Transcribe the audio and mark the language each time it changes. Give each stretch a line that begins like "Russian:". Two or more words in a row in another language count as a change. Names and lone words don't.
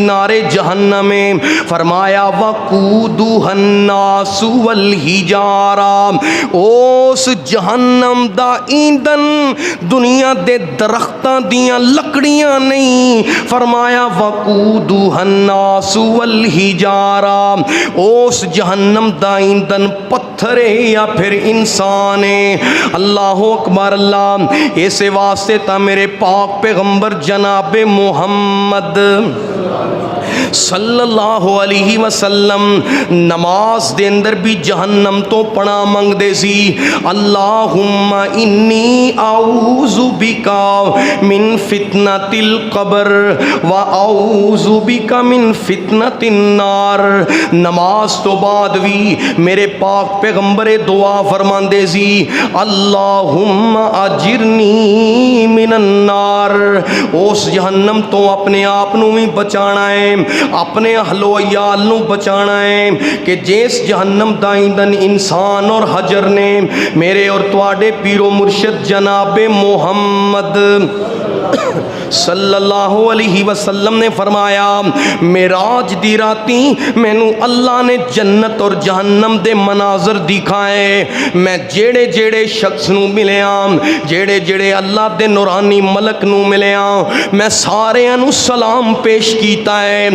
Punjabi: نارِ جہنم میں فرمایا
Arabic: وقودها الناس والحجارة,
Punjabi: اس جہنم دا ایندھن دنیا دے درختاں دیاں لکڑیاں نہیں، فرمایا
Arabic: وقودها الناس والحجارة,
Punjabi: اس جہنم دا ایندھن پتھر ہے یا پھر انسان ہے.
Arabic: الله أكبر. الله.
Punjabi: اس واسطے تا میرے پاک پیغمبر جنابِ محمد
Arabic: صلى الله عليه وسلم
Punjabi: نماز دے اندر بھی جہنم تو پناہ منگدے سی.
Arabic: اللهم إني أعوذ بك من فتنة القبر وأعوذ بك من فتنة النار.
Punjabi: نماز تو بعد بھی میرے پاک پیغمبر دعا فرماندے سی,
Arabic: اللهم أجرني من النار,
Punjabi: اس جہنم تو اپنے آپ نوں بھی بچانا ہے، اپنے اہل و عیال نوں بچانا ہے کہ جس جہنم دا ایندھن انسان اور حجر نے میرے اور تہاڈے پیر و مرشد جنابِ محمد
Arabic: صلى الله عليه وسلم
Punjabi: نے فرمایا، معراج دی راتی مینوں اللہ نے جنت اور جہنم دے مناظر دکھائے. میں جیہڑے جیہڑے شخص نوں ملیا، جیہڑے جیہڑے اللہ دے نورانی ملک نوں ملیا، میں ساریاں نوں سلام پیش کیتا ہے.